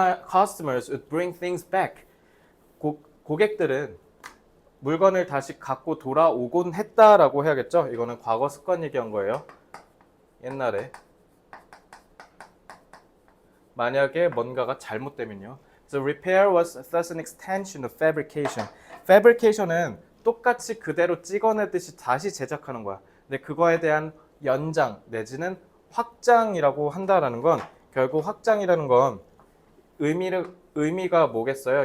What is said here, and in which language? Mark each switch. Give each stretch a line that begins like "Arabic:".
English: Customers would bring things back.
Korean: 고객들은 물건을 다시 갖고 돌아오곤 했다라고 해야겠죠. 이거는 과거 습관 얘기한 거예요. 옛날에 만약에 뭔가가 잘못되면요.
English: So repair was thus an extension of fabrication.
Korean: fabrication은 똑같이 그대로 찍어내듯이 다시 제작하는 거야. 근데 그거에 대한 연장 내지는 확장이라고 한다라는 건 결국 확장이라는 건 의미가 뭐겠어요?